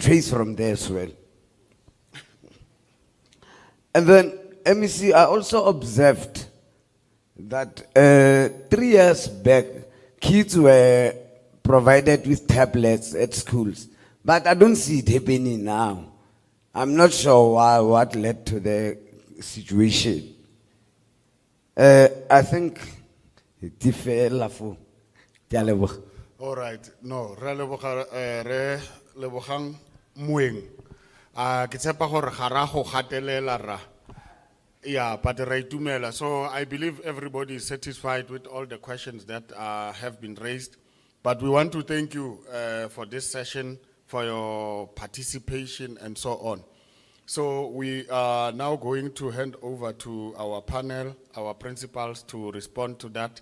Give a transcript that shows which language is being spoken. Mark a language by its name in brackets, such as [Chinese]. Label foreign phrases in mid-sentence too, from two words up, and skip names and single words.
[English] Trace from there as well. And then, MEC, I also observed that 3 years back, kids were provided with tablets at schools. But I don't see it happening now. I'm not sure what led to the situation. I think Tifelafu, Tialebo. All right, no, [Tswana] re lebogang moeng. Ke tshepa gore ga ra go gatelela ra. Yeah, but re itumela. [English] So I believe everybody is satisfied with all the questions that have been raised. But we want to thank you for this session, for your participation and so on. So we are now going to hand over to our panel, our principals to respond to that.